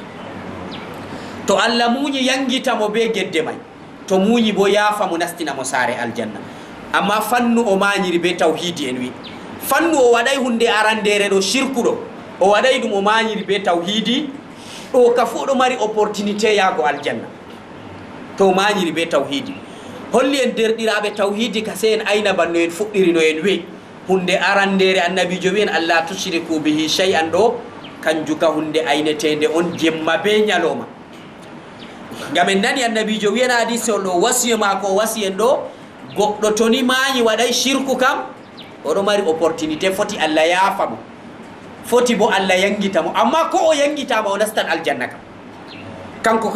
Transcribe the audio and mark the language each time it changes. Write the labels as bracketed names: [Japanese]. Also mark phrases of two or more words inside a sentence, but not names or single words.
[Fula] to Allah muñi yangita mo be gedde may to muñi bo yaafa mo nastina mo saare aljanna amma fannu o mañiri be tawhidi en wi fannu o waɗay hunde arandere ɗo shirku ɗo o waɗay ɗum o mañiri be tawhidi ɗo ka fu ɗo mari opportunité yaago aljanna to mañiri be tawhidi holli en derɗiraɓe tawhidi ka se en ayna banno en fuɗɗiri no en wi hunde arandere annabijo wi en [Arabic] ألا تشركوا به شيئا [Fula] ɗo kanju ka hunde aynetede on jemma be ñaloma ngam en nani annabijo wiyen hadise on ɗo wasiya mako o wasi en ɗo goɗɗo toni maayi waɗay shirku kam oɗo mari opportunité foti Allah yaafa mo foti bo Allah yangita mo amma ko o yangitama o nastan aljanna kam kanko ka